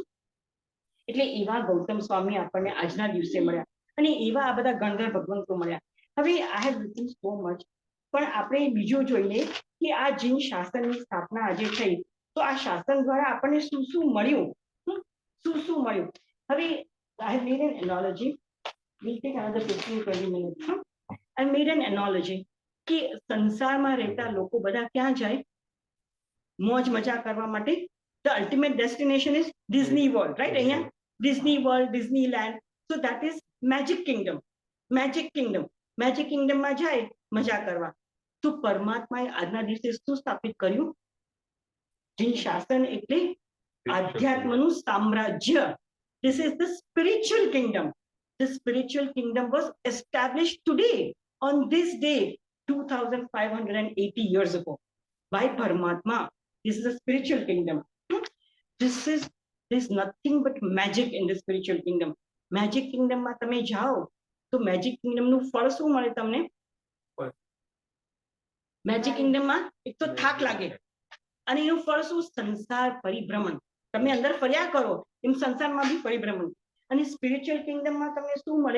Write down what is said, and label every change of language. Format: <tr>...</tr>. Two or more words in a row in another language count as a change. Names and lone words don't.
<gu>એટલે એવા ગૌતમ સ્વામી આપણને આજના દિવસે મળ્યા, અને એવા આ બધા ગણધર ભગવંતો મળ્યા. હવે</gu> <en>I have written so much,</en> <gu>પણ આપણે બીજું જોઈએ કે આ જીન શાસનની સ્થાપના આજે થઈ, તો આ શાસન દ્વારા આપણને શું શું મળ્યું, શું મળ્યું?</gu> <en>હવે I have made an analogy. We'll take another 15-20 minutes. I made an analogy</en> <gu>કે સંસારમાં રહેતા લોકો બધા ક્યાં જાય? મોજ મજા કરવા માટે.</gu> <en>The ultimate destination is Disney World, right?</en> <gu>અહીંયા Disney World, Disneyland.</gu> <en>So that is Magic Kingdom.</en> <gu>Magic Kingdom માં જાય મજા કરવા. તો પરમાત્માએ આજના દિવસે શું સ્થાપિત કર્યું? જીન શાસન એટલે આધ્યાત્મનું સામ્રાજ્ય.</gu> <en>This is the spiritual kingdom. The spiritual kingdom was established today, on this day, 2580 years ago, by Paramatma. This is a spiritual kingdom. There's nothing but magic in the spiritual kingdom.</en> <gu>Magic kingdom માં તમે જાઓ તો મેજિક કિંગડમ નું ફળ શું મળે તમને? મેજિક કિંગડમ માં એક તો થાક લાગે, અને એનું ફળ શું? સંસાર પરિભ્રમણ. તમે અંદર ફર્યા કરો એમ સંસારમાં બી પરિભ્રમણ. અને</gu> <en>spiritual kingdomમાં</en> <gu>તમને શું મળે?</gu>